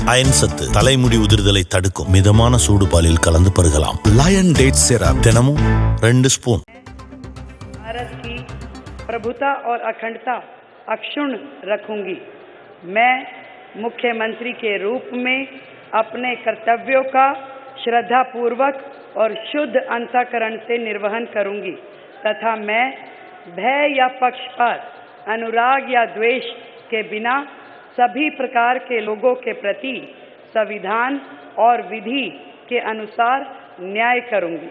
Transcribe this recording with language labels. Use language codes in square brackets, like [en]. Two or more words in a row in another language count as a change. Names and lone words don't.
[ta] அயன் சத்து தலைமுடி உதிர்தலை தடுக்கும். மிதமான சூடு பாலில் கலந்து பருகலாம். லயன் டேட் சிரப் தினமும் 2 ஸ்பூன். [hi] भारत की प्रभुता और अखंडता अक्षुण्ण रखूंगी। मैं मुख्यमंत्री के रूप में अपने कर्तव्यों का श्रद्धापूर्वक और शुद्ध अंतःकरण से निर्वहन करूंगी तथा मैं भय या पक्षपात, अनुराग या द्वेष के बिना सभी प्रकार के लोगों के प्रति संविधान और विधि के अनुसार न्याय करूंगी।